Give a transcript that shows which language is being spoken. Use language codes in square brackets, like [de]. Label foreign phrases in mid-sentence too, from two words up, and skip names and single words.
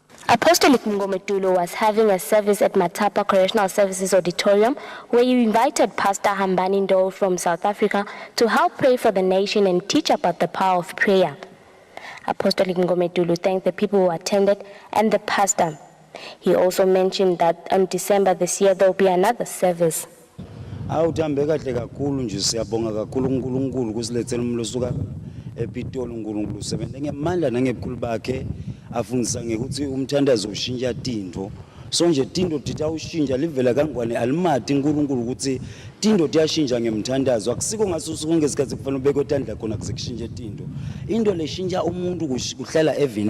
[en] Apostolic Ngometulo was having a service at Matapa Correctional Services Auditorium where he invited Pastor Hambani Ndou from South Africa to help pray for the nation and teach about the power of prayer. Apostolic Ngometulo thanked the people who attended and the pastor. He also mentioned that on December this year there will be another service. [ss] Awuthambe kahle kakhulu nje siyabonga kakhulu uNkulunkulu kusilethela umlosi uka ePitoli uNkulunkulu sebenze ngemandla nangebukhulu bakhe afundisa ngekuthi umthandazo ushintsha tinto so nje tinto titha ushintsha livela kangwane alimati uNkulunkulu ukuthi tinto tiyashintsha ngemthandazo akusiko ngasusuku ngesikhathi kufanele ubeke tandla khona kusekushintshe tinto into leshintsha umuntu kuhlala evini